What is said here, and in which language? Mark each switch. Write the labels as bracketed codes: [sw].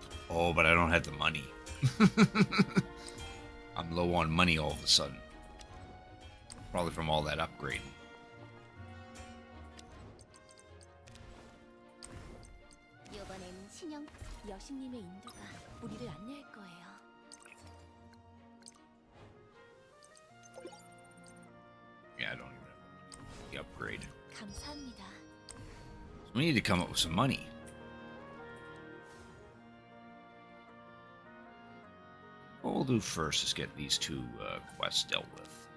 [en] Oh, but I don't have the money. I'm low on money all of a sudden. Probably from all that upgrading. [ko] 이번엔 신영 여신님의 인도가 우리를 안내할 거예요. [en] Yeah, I don't even have the upgrade. [ko] 감사합니다. [en] So we need to come up with some money. What we'll do first is get these two quests dealt with.